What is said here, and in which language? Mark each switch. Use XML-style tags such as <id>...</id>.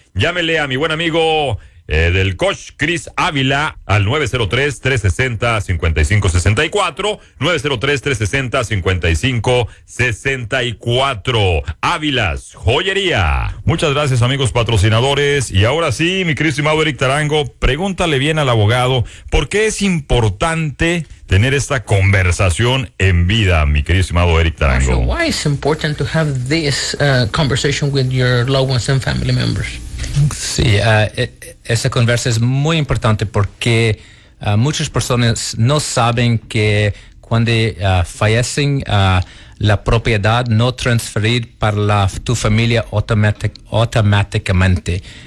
<es>Llámele a mi buen amigo del coach Chris Ávila al 903-360-5564, 903-360-5564, Ávilas Joyería. Muchas gracias, amigos patrocinadores. Y ahora sí, mi querido Eric Tarango, pregúntale bien al abogado, ¿por qué es importante tener esta conversación en vida, mi querido estimado Eric Tarango.</es> <en>Marshall, why is it important to have this conversation with your loved ones and family members?</en> <es>Sí, esa conversa es muy importante porque muchas personas no saben que cuando fallecen, la propiedad no transferir para tu familia automáticamente.</es>